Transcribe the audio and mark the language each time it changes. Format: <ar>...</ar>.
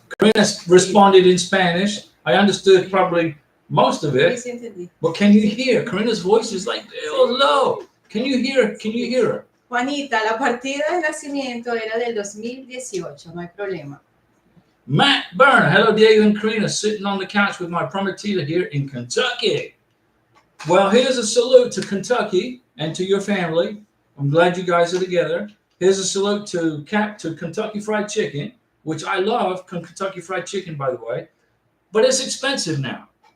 <en>Karina responded in Spanish. I understood probably most of</en> <es>Sí,</es> <en>it,</en> <es>sí entendí.</es> <en>but can you hear? Karina's voice is like real low. Can you hear? Can you hear her?</en> <es>Juanita, la partida de nacimiento era del 2018, no hay problema.</es> <en>Matt Burner, hello Diego and Karina, sitting on the couch with my prometida here in Kentucky. Well, here's a salute to Kentucky and to your family. I'm glad you guys are together. Here's a salute to Kentucky Fried Chicken, which I love Kentucky Fried Chicken, by the way, but it's expensive now.</en>